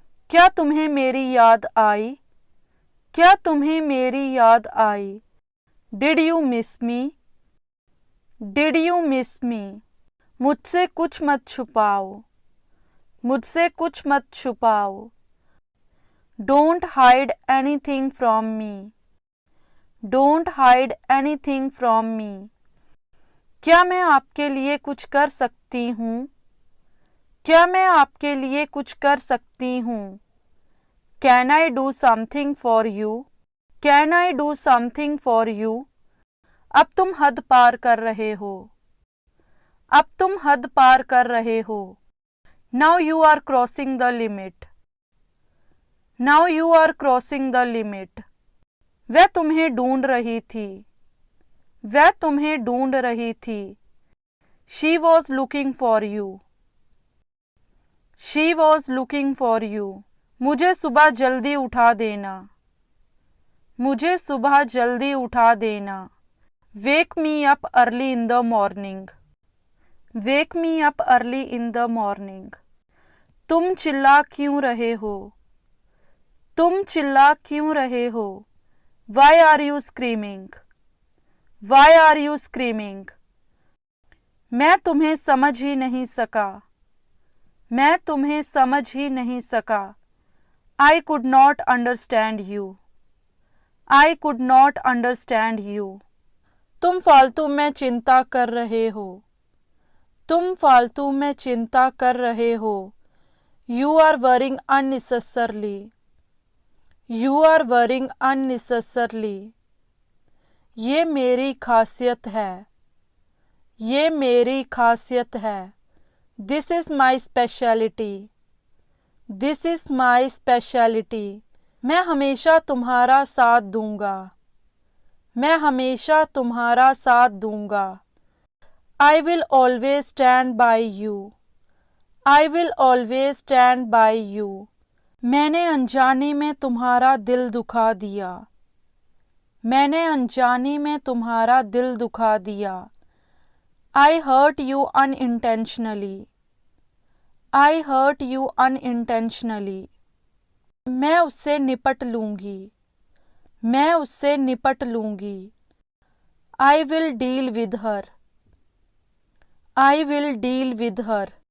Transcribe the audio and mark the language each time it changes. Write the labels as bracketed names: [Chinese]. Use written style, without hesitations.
[Hindi] क्या तुम्हें मेरी याद आई? क्या तुम्हें मेरी याद आई? [English] Did you miss me? Did you miss me? [Hindi] मुझसे कुछ मत छुपाओ। मुझसे कुछ मत छुपाओ। [English] Don't hide anything from me. Don't hide anything from me. [Hindi] क्या मैं आपके लिए कुछ कर सकती हूँ? क्या मैं आपके लिए कुछ कर सकती हूँ? [English] Can I do something for you? Can I do something for you? [Hindi] अब तुम हद पार कर रहे हो. अब तुम हद पार कर रहे हो. [English] Now you are crossing the limit. Now you are crossing the limit. [Hindi] वह तुम्हें ढूंढ रही थी. वह तुम्हें ढूंढ रही थी. [English] She was looking for you. She was looking for you. [Hindi] मुझे सुबह जल्दी उठा देना. मुझे सुबह जल्दी उठा देना. [English] Wake me up early in the morning. Wake me up early in the morning. [Hindi] तुम चिल्ला क्यों रहे हो? तुम चिल्ला क्यों रहे हो? [English] Why are you screaming? Why are you screaming? [Hindi] मैं तुम्हें समझ ही नहीं सका. मैं तुम्हें समझ ही नहीं सका. [English] I could not understand you. I could not understand you. [Hindi] तुम फालतू में चिंता कर रहे हो. तुम फालतू में चिंता कर रहे हो. [English] You are worrying unnecessarily. You are worrying unnecessarily. [Hindi] ये मेरी खासियत है. ये मेरी खासियत है. [English] This is my specialty. This is my specialty. [Hindi] मैं हमेशा तुम्हारा साथ दूंगा. मैं हमेशा तुम्हारा साथ दूंगा. [English] I will always stand by you. I will always stand by you. [Hindi] मैंने अनजाने में तुम्हारा दिल दुखा दिया. मैंने अनजाने में तुम्हारा दिल दुखा दिया. [English] I hurt you unintentionally. I hurt you unintentionally. [Hindi] मैं उससे निपट लूंगी. मैं उससे निपट लूंगी. [English] I will deal with her. I will deal with her.